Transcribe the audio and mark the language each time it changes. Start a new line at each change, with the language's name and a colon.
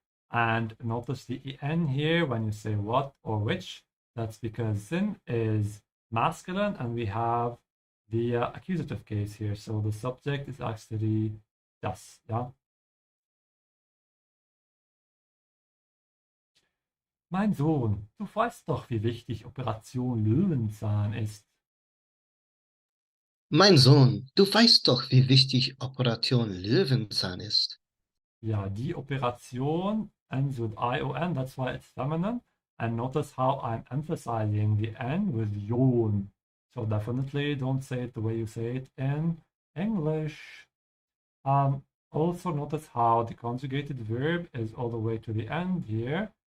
English: And notice the en here when you say what or which. That's because Sinn is masculine and we have the accusative case here. So the subject is actually das, yeah?
German: Mein Sohn, du weißt doch, wie wichtig Operation Löwenzahn ist. Mein Sohn, du weißt doch, wie wichtig Operation Löwenzahn ist.
English: Ja, die Operation ends with ION, that's why it's feminine. And notice how I'm emphasizing the N with yon. So definitely don't say it the way you say it in English. Also notice how the conjugated verb is all the way to the end here.